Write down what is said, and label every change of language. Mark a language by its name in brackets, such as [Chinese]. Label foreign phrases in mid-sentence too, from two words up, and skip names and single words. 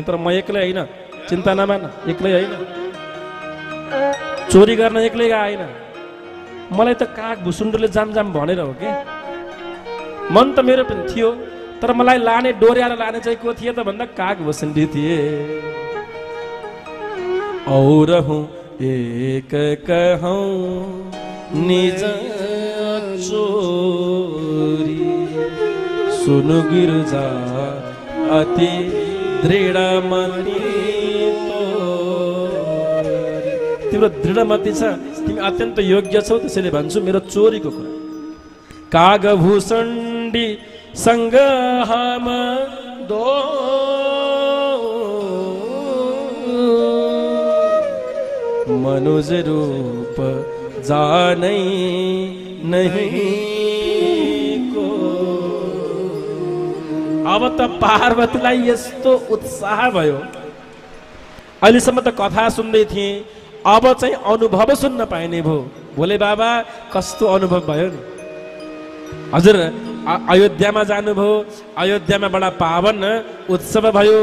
[Nepali] तर म एक्लै होइन, चिन्ता नमान, एक्लै होइन, चोरी गर्न एक्लै आएन। मलाई त काग भुसुण्डले जाम जाम भनेर हो कि, मन त मेरो पनि थियो, तर मलाई लाने डोर्याएर लाने चाहिँ को थिए त भन्दा काग भुसुण्डी थिए। [Awadhi] और हूँ एक कहूँ निज चोरी, सुनु गिरजा अति दृढमति [Nepali] तिम्रो दृढमति छ, तिमी अत्यन्त योग्य छौ, त्यसैले भन्छु मेरो चोरीको कुरा। [Awadhi] कागभूषण्डी सँग हम दो मनुज रूप जानै नहीं को। [Nepali] अब त पार्वतीलाई यस्तो उत्साह भयो, अहिलेसम्म त कथा सुन्दै थिएँ, अब चाहिँ अनुभव सुन्न पाइने भयो। भोले बाबा कस्तो अनुभव भयो नि। हजुर अयोध्यामा जानुभयो, अयोध्यामा बडा पावन उत्सव भयो।